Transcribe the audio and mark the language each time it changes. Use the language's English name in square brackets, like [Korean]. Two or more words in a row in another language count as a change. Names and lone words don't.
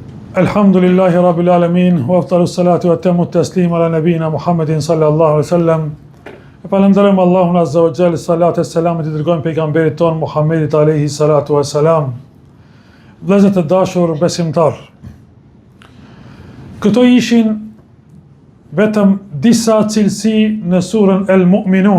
[Arabic] الحمد لله رب العالمين وأفضل الصلاة وأتم التسليم على نبينا محمد صلى الله عليه وسلم. [Albanian] E falenderojmë Allahun [Arabic] عز وجل, [Albanian] salatu e selamit i dërgojmë pejgamberit ton Muhammedit [Arabic] عليه الصلاة والسلام. [Albanian] Vëllezër të dashur besimtar, këto ishin vetëm disa cilësi në surën El Mu'minun.